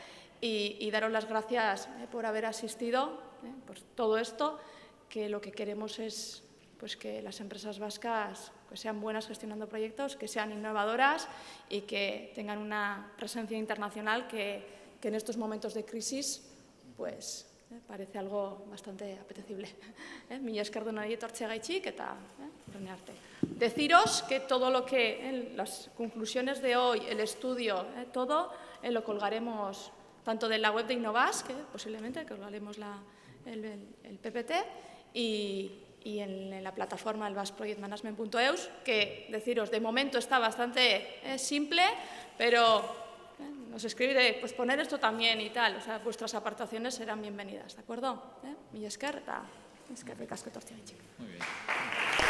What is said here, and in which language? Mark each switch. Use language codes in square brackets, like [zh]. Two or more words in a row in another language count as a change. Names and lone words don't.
[es] y daros las gracias por haber asistido, por todo esto, que lo que queremos es pues, que las empresas vascas pues, sean buenas gestionando proyectos, que sean innovadoras y que tengan una presencia internacional que en estos momentos de crisis pues, parece algo bastante apetecible. [eu] Mila esker denoi etortzeagatik eta horren arte. [es] Deciros que todo lo que, las conclusiones de hoy, el estudio, todo lo colgaremos tanto de la web de Innovas, que posiblemente colgaremos el PPT, y en la plataforma el basqueprojectmanagement.eus, que deciros, de momento está bastante simple, pero nos escribiré, pues poner esto también y tal, o sea, vuestras aportaciones serán bienvenidas, ¿de acuerdo? [eu] Mila esker eta eskerrik asko etortzeagatik. [es] Muy bien.